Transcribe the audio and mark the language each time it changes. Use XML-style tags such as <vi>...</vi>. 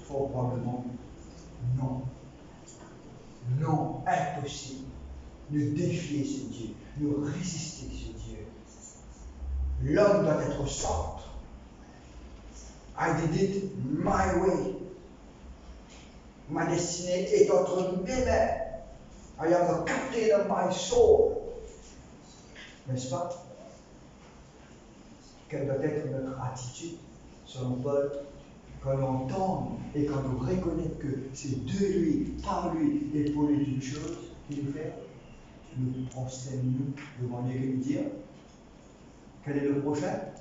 <fr>Fort probablement non. Non, impossible. Ne défier ce Dieu, ne résister ce Dieu. L'homme doit être au centre.</fr> <en>I did it my way.</en> <fr>Ma destinée est entre mes mains.</fr> <en>I am the captain of my soul.</en> <fr>N'est-ce pas? Quelle doit être notre attitude, selon Paul, quand on entend et quand on reconnaît que c'est de lui, par lui et pour lui toutes choses qu'il nous fait? Nous prosternons devant lui et lui dire, quel est le prochain?</fr>